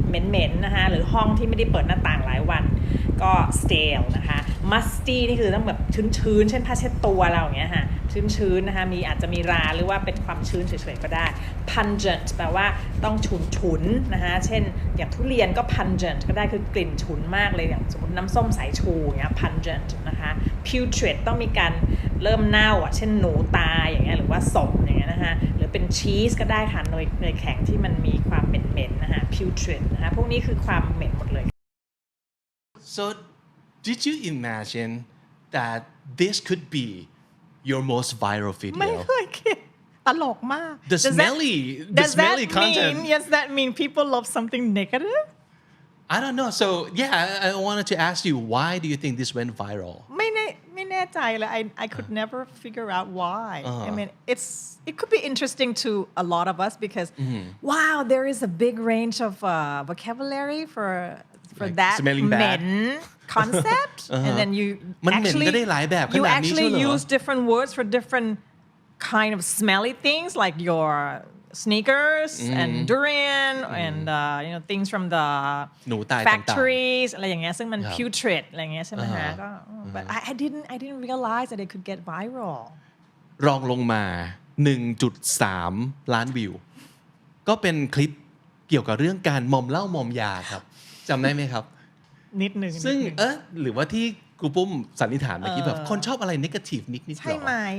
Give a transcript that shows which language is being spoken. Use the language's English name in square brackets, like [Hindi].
[Thai] เหม็นๆนะคะหรือห้องที่ไม่ได้เปิดหน้าต่างหลายวันก็ stale นะคะ musty นี่คือต้องแบบชื้นๆเช่นผ้าเช็ดตัวเราอย่างเงี้ยค่ะชื้นๆนะคะอาจจะมีราหรือว่าเป็นความชื้นเฉยๆก็ได้ pungent แปลว่าต้องฉุนๆนะคะเช่นอย่างทุเรียนก็ pungent ก็ได้คือกลิ่นฉุนมากเลยอย่างสมมติน้ำส้มสายชูอย่างเงี้ย pungent นะคะ putrid ต้องมีการ เริ่มเน่าเช่นหนูตายอย่างเงี้ยหรือว่าศพอย่างเงี้ยนะคะหรือเป็นชีสก็ได้ค่ะเนยแข็งที่มันมีความเหม็นๆนะคะ putrid นะคะพวกนี้คือความเหม็นหมดเลย [English] So did you imagine that this could be your most viral video [Thai] ไม่เคยคิดตลกมาก [English] the smelly content does that mean people love something negative I don't know so yeah I wanted to ask you why do you think this went viral [Thai] ไม่แน่ใจเลย [English] I could never figure out why I mean it could be interesting to a lot of us because wow there is a big range of vocabulary for like that [Thai] เหม็น [English] concept and then you actually use different words for different kind of smelly things like your sneakers and durian and things from the [Thai] factories อะไรอย่างเงี้ยซึ่งมัน putrid อะไรอย่างเงี้ยใช่ไหมฮะก็ [English] but I didn't realize that it could get viral [Thai] รองลงมา 1.3 ล้านวิวก็เป็นคลิปเกี่ยวกับเรื่องการมอมเหล้ามอมยาครับจำได้ไหมครับ นิดนึง ซึ่งหรือว่าที่ครูปุ้มสันนิษฐานเมื่อกี้แบบคนชอบอะไร negative นิดๆ ใช่ไหม